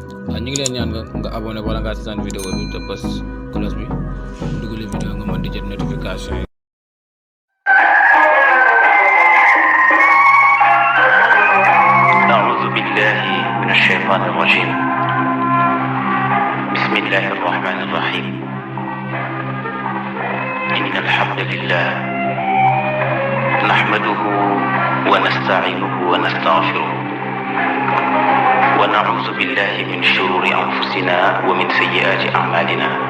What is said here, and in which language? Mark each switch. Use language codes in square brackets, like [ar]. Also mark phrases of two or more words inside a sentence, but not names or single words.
[wo] ñu ngi leen ñaan nga abonné wala nga seetaan vidéo bi te bës cloche bi dugal vidéo nga mën di jot notification yi. [ar] أعوذ بالله من الشيطان الرجيم. بسم الله الرحمن الرحيم. إن الحمد لله نحمده ونستعينه ونستغفره ونعوذ بالله من شرور أنفسنا ومن سيئات أعمالنا.